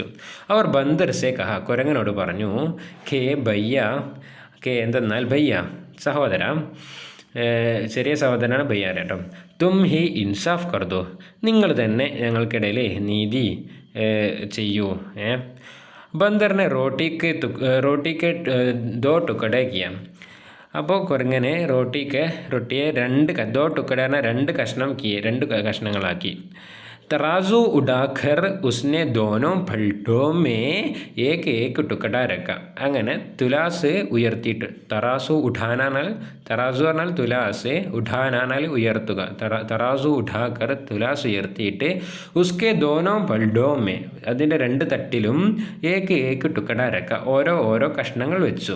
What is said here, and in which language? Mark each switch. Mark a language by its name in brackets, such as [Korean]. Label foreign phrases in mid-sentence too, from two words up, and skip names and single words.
[Malayalam] അവർ [Hindi] बंदर से कहा [Malayalam] കുരങ്ങനോട് പറഞ്ഞു, എന്തെന്നാൽ ഭയ്യ സഹോദര, ചെറിയ സഹോദരനാണ് ഭയ്യ കേട്ടോ. [Hindi] तुम ही इंसाफ कर दो [Malayalam] നിങ്ങൾ തന്നെ ഞങ്ങൾക്കിടയിൽ നീതി ചെയ്യൂ. [Hindi] बंदर ने रोटी के दो टुकड़े किया. [Malayalam] അപ്പോൾ കുരങ്ങനെ റൊട്ടിയെ [Hindi] दो टुकड़े [Malayalam] രണ്ട് കഷ്ണങ്ങളാക്കി. [Hindi] तराजू उठाकर उसने दोनों पलटों में एक टुकड़ा रखा. [Malayalam] അങ്ങനെ തുലാസ് ഉയർത്തിയിട്ട് [Hindi] तराजू उठाना [Malayalam] തറാസു പറഞ്ഞാൽ തുലാസ് ഉഠാനാൽ ഉയർത്തുക. [Hindi] तराजू उठाकर [Malayalam] തുലാസ് ഉയർത്തിയിട്ട് [Hindi] उसके दोनों पलड़ों में [Malayalam] അതിൻ്റെ രണ്ട് തട്ടിലും [Hindi] एक टुकड़ा रखा [Malayalam] ഓരോ കഷ്ണങ്ങൾ വെച്ചു.